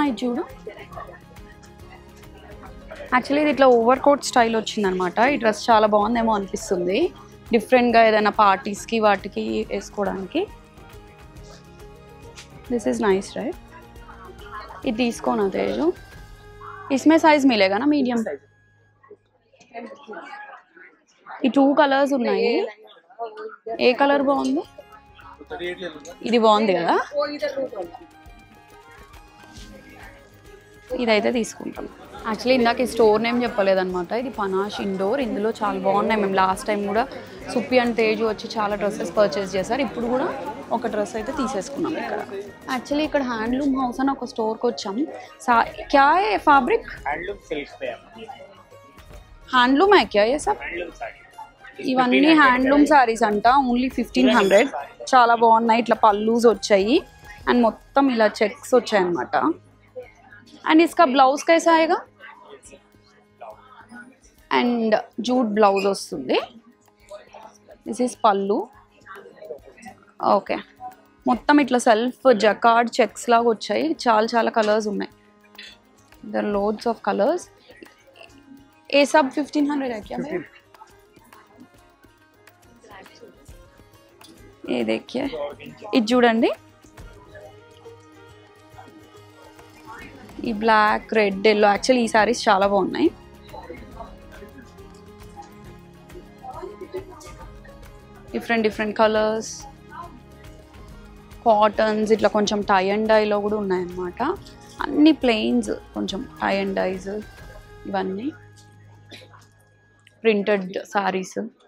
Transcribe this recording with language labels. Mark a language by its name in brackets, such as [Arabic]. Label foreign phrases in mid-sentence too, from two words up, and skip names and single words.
[Telugu] ఇది చూడు, యాక్చువల్లీ ఇది ఇట్లా [English] overcoat style [Telugu] వచ్చిందనమాట. ఈ డ్రెస్ చాలా బాగుందేమో అనిపిస్తుంది, డిఫరెంట్గా ఏదైనా పార్టీస్కి వాటికి వేసుకోవడానికి. [English] This is nice right. [Telugu] ఇది తీసుకోనా తేజు? [Hindi] इसमें साइज मिलेगा ना मीडियम? [Telugu] ఈ 2 కలర్స్ ఉన్నాయి. ఏ కలర్ బాగుంది? ఇది బాగుంది కదా. ఇదైతే తీసుకుంటాం. యాక్చువల్లీ ఇందాక ఈ [English] store name [Telugu] చెప్పలేదన్నమాట. ఇది పనాష్ ఇండోర్. ఇందులో చాలా బాగున్నాయి. మేము [English] last time [Telugu] కూడా సుప్పి అండ్ తేజు వచ్చి చాలా [English] dresses purchase [Telugu] చేశారు. ఇప్పుడు కూడా ఒక డ్రెస్ అయితే తీసేసుకున్నాం ఇక్కడ. యాక్చువల్లీ ఇక్కడ హ్యాండ్లూమ్ హౌస్ అని ఒక స్టోర్కి వచ్చాం. [Hindi] क्या ये फ़ैब्रिक? హ్యాండ్లూమ్ है क्या ये सब? [Telugu] ఇవన్నీ [English] handloom sarees [Telugu] అంట. ఓన్లీ 1,500. చాలా బాగున్నాయి. ఇట్లా పల్లూస్ వచ్చాయి అండ్ మొత్తం ఇలా చెక్స్ వచ్చాయి అన్నమాట. [Hindi] అండ్ इसका బ్లౌజ్ कैसा आएगा? [Telugu] అండ్ [English] jute blouse [Telugu] వస్తుంది. [English] This is pallu. [Telugu] ఓకే, మొత్తం ఇట్లా [English] self jacquard checks [Telugu] లాగా వచ్చాయి. చాలా కలర్స్ ఉన్నాయి. [English] there loads of colours. [Hindi] ये सब 1,500 है क्या? ये देखिए [Telugu] ఇది చూడండి ఈ [English] black red yellow [Telugu] యాక్చువల్లీ ఈ సారీస్ చాలా బాగున్నాయి [English] different colours cottons [Telugu] ఇట్లా కొంచెం [English] tie and dyeలో [Telugu] కూడా ఉన్నాయన్నమాట అన్ని ప్లెయిన్స్ కొంచెం [English] tie and dyes [Telugu] ఇవన్నీ [English] printed sarees